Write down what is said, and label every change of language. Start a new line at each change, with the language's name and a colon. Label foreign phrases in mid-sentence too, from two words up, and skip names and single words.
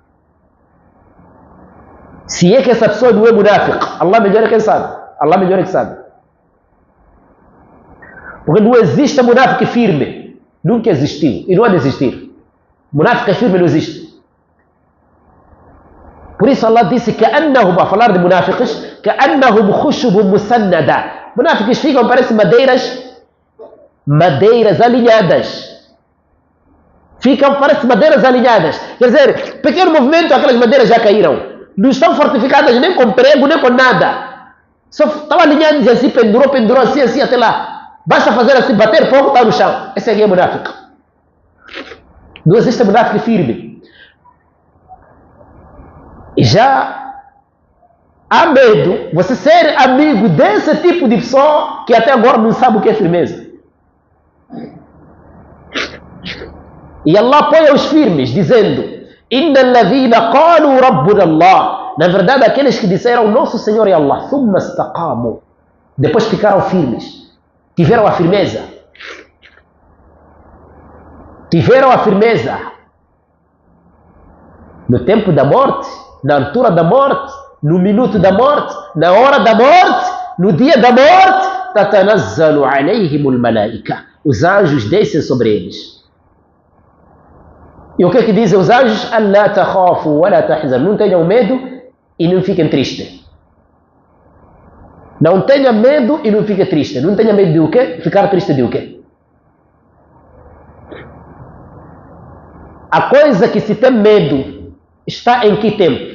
Portuguese: Se é que essa pessoa não é munáfico, Allah melhor é quem sabe. Allah melhor é que sabe. Porque não existe munáfico firme. Nunca existiu. E não há de existir. Munáfico firme não existe. Por isso Allah disse que a falar de munáficos,
Arabic: كأنهم خشب مسندة.
Portuguese: Munáficos ficam, parecem madeiras alinhadas. Ficam, parecem madeiras alinhadas. Quer dizer, pequeno movimento, aquelas madeiras já caíram. Não estão fortificadas nem com prego, nem com nada. Só estão alinhadas assim, pendurou assim, até lá. Basta fazer assim, bater pouco, está no chão. Esse aqui é munáfico. Não existe munáfico firme. E já há medo você ser amigo desse tipo de pessoa que até agora não sabe o que é firmeza. E Allah põe os firmes, dizendo:
Arabic: إن الذين قالوا ربنا الله.
Portuguese: Na verdade, aqueles que disseram nosso Senhor é Allah,
Arabic: ثم استقاموا.
Portuguese: Depois ficaram firmes. Tiveram a firmeza. Tiveram a firmeza. No tempo da morte, na altura da morte, no minuto da morte, na hora da morte, no dia da morte,
Arabic: تتنزل عليهم الملائكة.
Portuguese: Os anjos descem sobre eles. E o que é que dizem os anjos?
Arabic: ألا تخافوا ولا تحزنوا.
Portuguese: Não tenham medo e não fiquem tristes. Não tenha medo e não fique triste. Não tenha medo de o quê? Ficar triste de o quê? A coisa que se tem medo está em que tempo?